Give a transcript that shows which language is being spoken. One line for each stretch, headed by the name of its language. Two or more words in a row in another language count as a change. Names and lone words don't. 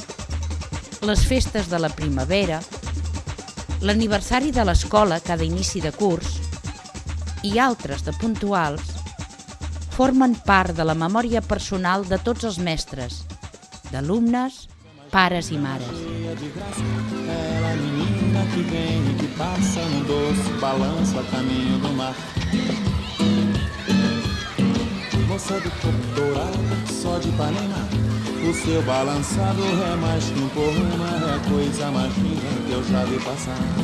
Catalan: les festes de la primavera, l'aniversari de l'escola cada inici de curs i altres de puntuals, formen part de la memòria personal de tots els mestres, d'alumnes, pares i mares.
Portuguese: Ela menina que vem e que passa no doce balanço a caminho do mar. Moça do corpo dourado, só de Ipanema, o seu balançado é mais que um poema, é a coisa mais linda que eu já vi passar.